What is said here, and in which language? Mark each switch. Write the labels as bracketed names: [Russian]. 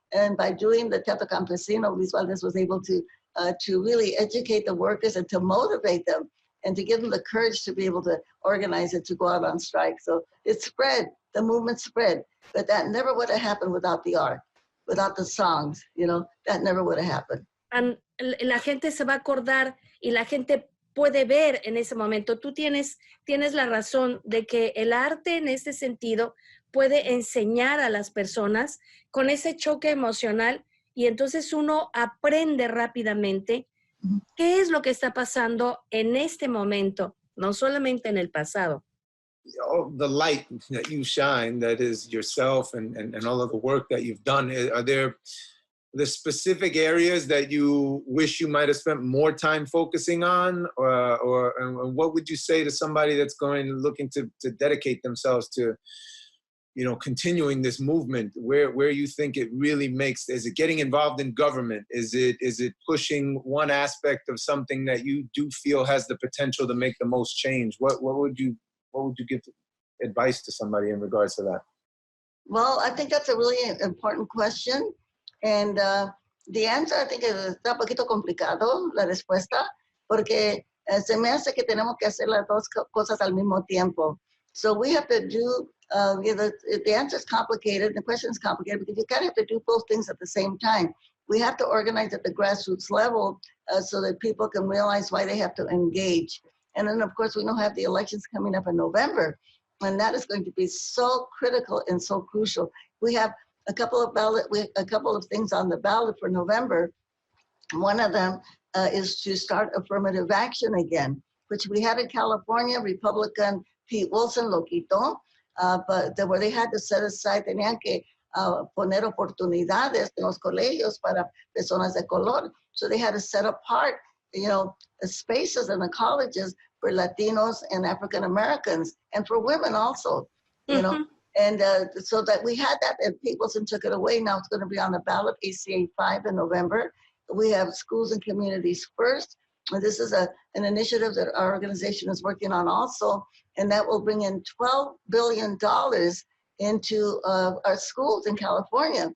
[English] And by doing the Teatro Campesino, Luis Valdez was able to really educate the workers and to motivate them and to give them the courage to be able to organize it, to go out on strike. So it spread, the movement spread, but that never would have happened without the art, without the songs, you know, that never would have happened. And [Spanish] la gente se va a acordar y la gente puede ver en ese momento. Tú tienes la razón de que el arte en este sentido puede enseñar a las personas con ese choque emocional y entonces uno aprende rápidamente qué es lo que está pasando en este momento, no solamente en el pasado. [English] The light that you shine, that is yourself and all of the work that you've done, are there the specific areas that you wish you might have spent more time focusing on, or what would you say to somebody that's looking to dedicate themselves to, you know, continuing this movement? Where you think it really makes? Is it getting involved in government? Is it pushing one aspect of something that you do feel has the potential to make the most change? What would you give advice to somebody in regards to that? Well, I think that's a really important question. And the answer, I think, [Spanish] está un poquito complicado, la respuesta, porque se me hace que tenemos que hacer las dos cosas al mismo tiempo. [English] So we have to do, the answer is complicated, the question is complicated, because you kind of have to do both things at the same time. We have to organize at the grassroots level so that people can realize why they have to engage. And then, of course, we now have the elections coming up in November, and that is going to be so critical and so crucial. We have a couple of things on the ballot for November. One of them is to start affirmative action again, which we had in California. Republican Pete Wilson [Spanish] lo quitó, [English] but where they had to set aside, [Spanish] tenían que poner oportunidades en los colegios para personas de color. [English] So they had to set apart, you know, spaces in the colleges for Latinos and African Americans, and for women also, you know. And so that we had that, and Peopleson took it away. Now it's going to be on the ballot, ACA 5 in November. We have schools and communities first. And this is an initiative that our organization is working on also, and that will bring in $12 billion into our schools in California.